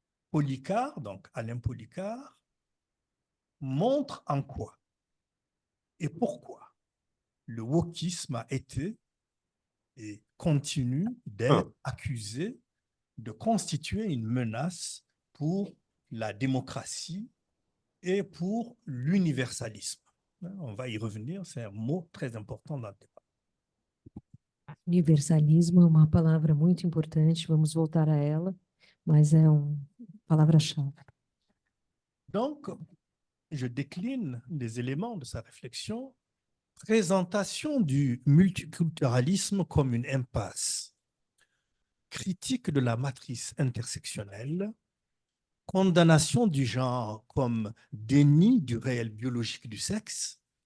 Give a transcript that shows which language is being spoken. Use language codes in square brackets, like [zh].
[fr] Policart, donc Alain Policart, montre en quoi et pourquoi le wokisme a été et continue d'être accusé de constituer une menace pour la démocratie et pour l'universalisme. On va y revenir, c'est un mot très important dans le débat. [pt] Universalismo é uma palavra muito importante, vamos voltar a ela, mas é uma palavra-chave. [fr] Donc, je décline les éléments de sa réflexion. Présentation du multiculturalisme comme une impasse. Critique de la matrice intersectionnelle. Condamnation du genre comme déni du réel biologique du sexe.